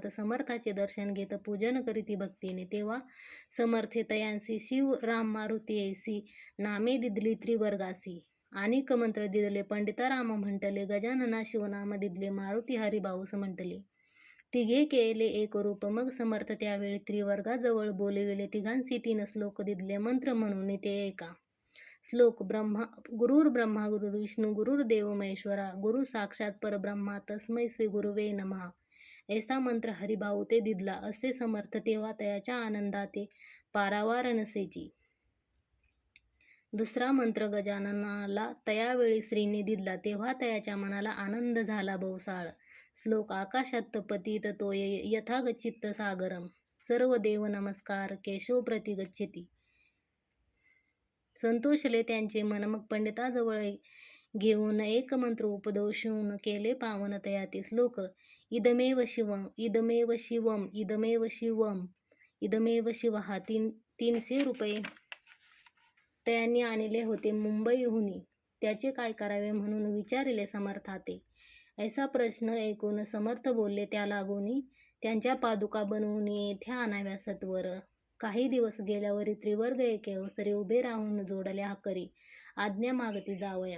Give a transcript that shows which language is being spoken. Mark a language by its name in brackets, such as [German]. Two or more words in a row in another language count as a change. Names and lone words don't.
[Marathi] समर्थाचे दर्शन घेत पूजन करीती भक्तीने. तेव्हा समर्थे तयांसी शिव राम मारुती ऐसी नामे दिदली त्रिवर्गासी. अनेक मंत्र दिदले पंडिताराम म्हंटले. गजानना शिवनाम दिदले मारुती हरिभाऊस म्हंटले. तिघे केले एक रूप. मग समर्थ त्यावेळी त्रिवर्गाजवळ बोलविले. तिघांसी 3 श्लोक दिदले मंत्र म्हणून ते ऐका. [Sanskrit] श्लोक गुरुर् ब्रह्मा गुरुर्विष्णू गुरुर्देव महेश्वरा गुरु साक्षात परब्रह्मा तस्मै श्री गुरुवे नमः. [Marathi] ऐसा मंत्र हरिभाऊ ते दिदला. असे समर्थ तेव्हा तयाच्या आनंदाते पारावार नसेची. दुसरा मंत्र गजाननाला तयावेळी श्रीने दिदला. तेव्हा तयाच्या मनाला आनंद झाला बहुसाळ. [Sanskrit] श्लोक आकाशात पतित तोय यथा गच्चित सागरम सर्व देव नमस्कार केशव प्रति गच्छति. [Marathi] संतोषले त्यांचे मन. मग पंडिताजवळ घेऊन एक मंत्र उपदेशून केले पावन तयाते. [Sanskrit] श्लोक इदमेव शिवम इदमेव शिवम इदमेव शिवम इदमेव शिवः. [Marathi] 300 रुपये त्यांनी आणले होते मुंबईहुनी. त्याचे काय करावे म्हणून विचारिले समर्थाते. ऐसा प्रश्न ऐकून समर्थ बोलले त्या लागून त्यांच्या पादुका बनवून येथे आणाव्या सत्वर. काही दिवस गेल्यावरी त्रिवर्ग एके अवसरी उभे राहून जोडल्या करी आज्ञा मागती जावया.